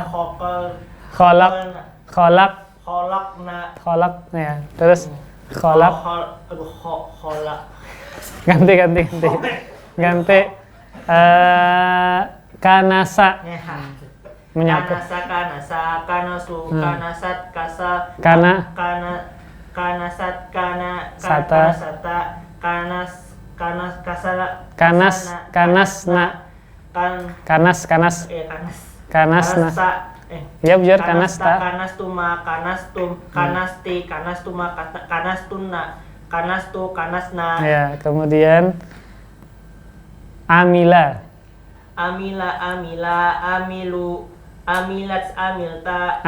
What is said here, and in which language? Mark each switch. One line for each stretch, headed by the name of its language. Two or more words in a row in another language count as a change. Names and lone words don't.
Indonesian: Khalaq ya. Terus khalaq. Ganti. Kanasa. Menyapu.
Arabic: كنسَ، كنسوا، كنستْ, كسا، كنستْ, ستا. كنسْنا.
Indonesian: Ya benar kanasta.
Arabic: كنستما، كنستم، كنستِ، كنستما، كنستنّ، كنستُ، كنسْنا.
Indonesian: Ya, kemudian amila.
Arabic: عملوا، عملتْ، عملتَ,